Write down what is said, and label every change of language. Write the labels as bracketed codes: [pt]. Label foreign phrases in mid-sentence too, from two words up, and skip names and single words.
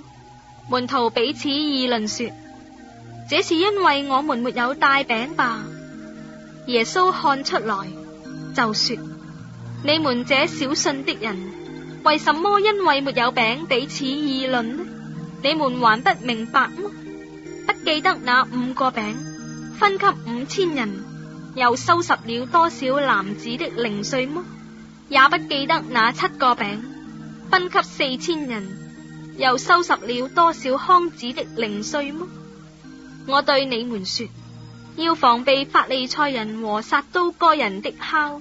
[zh] 門徒彼此議論說：這是因為我們沒有帶餅吧？耶穌看出來，就說：你們這小信的人，為什麼因為沒有餅彼此議論呢？你們還不明白嗎？不記得那5個餅分給5000 人，又收拾了多少男子的零碎嗎？也不記得那7個餅分給4000人，又收拾了多少筐子的零碎嗎？我對你們說，要防備法利賽人和撒都該人的酵。